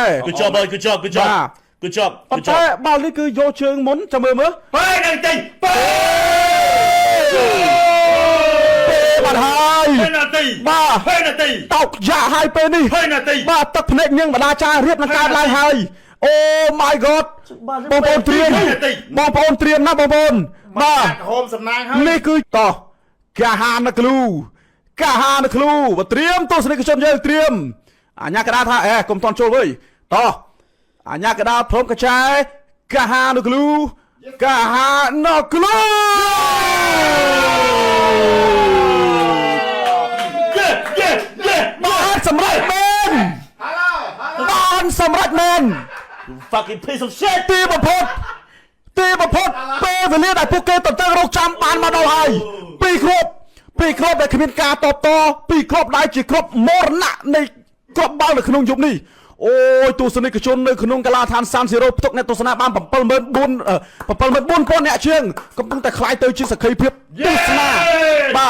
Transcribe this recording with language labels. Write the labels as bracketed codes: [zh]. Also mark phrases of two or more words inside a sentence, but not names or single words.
[km] គឺចប់ប៉ុន្តែ បាល់នេះគឺយកជើងមុនចាំមើល ពេលនឹងចេញ បាទហើយ penalty តោកយ៉ាហើយពេលនេះបាទទឹកភ្នែកញឹងបដាចារៀបនឹងកើតឡើងហើយអូ [en] my god [km] បងប្អូនត្រៀមណាបងប្អូនបាទ ហូមសំណាងហើយ នេះគឺតោះកាហានក្លូបើត្រៀមទស្សនិកជនយើងត្រៀមអាញាកដាថាកុំតន់ចូលវិញតោះអាញាកដាព្រមកចាយកាហានក្លូបានសម្រេចមែន [en] fucking piece of shit [km] ទីបំផុតពេលវេលាដែលពួកគេតន្ទឹងរង់ចាំបានមកដល់ហើយពីរគ្រាប់ដែលគ្មានការតបតពីរគ្រាប់ដែលជាគ្រាប់មរណៈនៃគ្រាប់បាល់នៅក្នុងយុគនេះអូយទស្សនិកជននៅក្នុងកាឡាដ្ឋានសានស៊ីរ៉ូផ្ទុកអ្នកទស្សនាបាន74000អ្នកជាងកំពុងតែខ្លាយទៅជាសក្ខីភាពទស្សនាបាទ